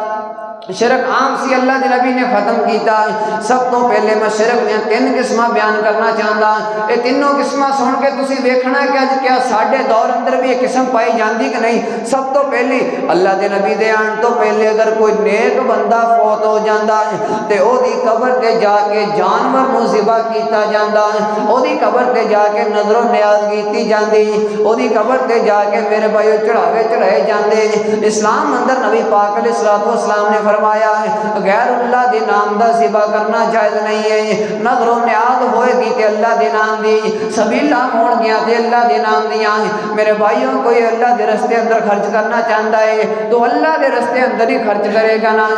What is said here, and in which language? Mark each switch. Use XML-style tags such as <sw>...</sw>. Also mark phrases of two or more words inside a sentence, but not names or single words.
<pa>شرک عام سی اللہ دے نبی نے ختم کیتا. سب تو پہلے میں شرک دیا 3 قسمہ بیان کرنا چاہتا. یہ تینوں قسمہ سن کے تسی ویکھنا ہے کہ آج کیا ساڈے دور اندر بھی یہ قسم پائی جاندی کہ نہیں. سب تو پہلی اللہ دے نبی دے آن تو پہلے اگر کوئی نیک بندہ فوت ہو جاندہ تے او دی قبر تے جا کے جانور نو ذبح کیتا جاندہ او دی قبر تے جا کے نظر و نیاز کیتی جاندی او دی قبر تے جا کے میرے بھائیو چڑھاوے چڑھائے جاندے. اسلام اندر نبی پاک علیہ السلام نے فرمایا ہے غیر اللہ دے نام دا ذبح کرنا جائز نہیں ہے. نظر و نیاز ہوئے گی تے اللہ دے نام دی سبیلہ ہون گیا تے اللہ دے نام دیاں. میرے بھائیوں کوئی اللہ دے رستے اندر خرچ کرنا چاہتا ہے تو اللہ دے رستے اندر ہی خرچ کرے گا نا.</pa>